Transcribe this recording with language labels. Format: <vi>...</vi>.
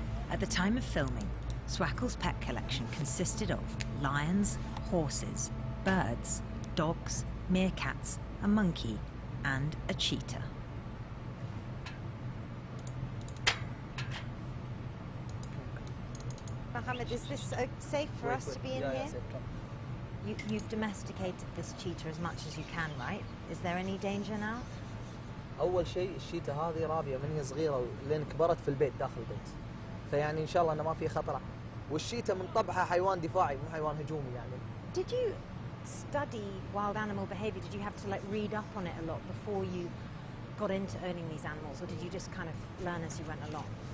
<en>At the time of filming, Swackle's pet collection consisted of lions, horses, birds, dogs, meerkats, a monkey, and a cheetah. Mohammed, is this safe for us to be in here? You've domesticated this cheetah as much as you can, right? Is there any danger now?</en> <ar>اول شيء الشيتا هذه رابيه من هي صغيره لين كبرت في البيت داخل البيت. فيعني ان شاء الله انه ما في خطر. والشيتا من طبعها حيوان دفاعي مو حيوان هجومي يعني.</ar> <en>Did you study wild animal behavior? Did you have to like read up on it a lot before you got into owning these animals, or did you just kind of learn as you went along?</en>